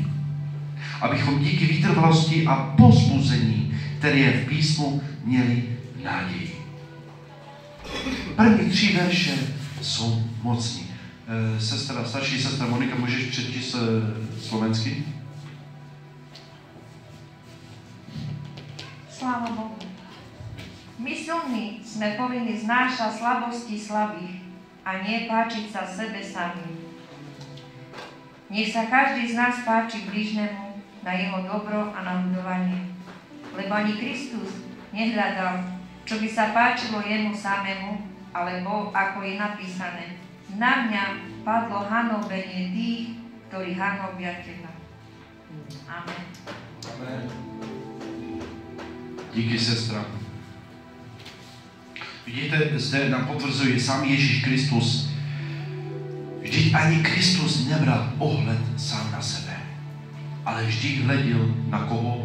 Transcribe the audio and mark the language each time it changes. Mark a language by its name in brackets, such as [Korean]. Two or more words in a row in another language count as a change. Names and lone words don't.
[Czech] Abychom díky vytrvalosti a povzbuzení, které je v písmu, měli naději. První 3 verše jsou mocní. Starší sestra Monika, můžeš přečíst slovensky? [Slovak] Sláva Bohu. My silní sme povinni znášať slabosti slabých a nie páčiť sa sebe samým. Nech sa každý z nás páči blížnemu na jeho dobro a na budovanie. Lebo ani Kristus nehľadal, čo by sa páčilo jemu samému, alebo ako je napísané, na mňa padlo hanobenie tých, ktorí hanobia teba. Amen. [Czech] Amen. Díky, sestra. Vidíte, zde nám potvrzuje sám Ježíš Kristus. Vždyť ani Kristus nebral ohled sám na sebe, ale vždy hledil na koho?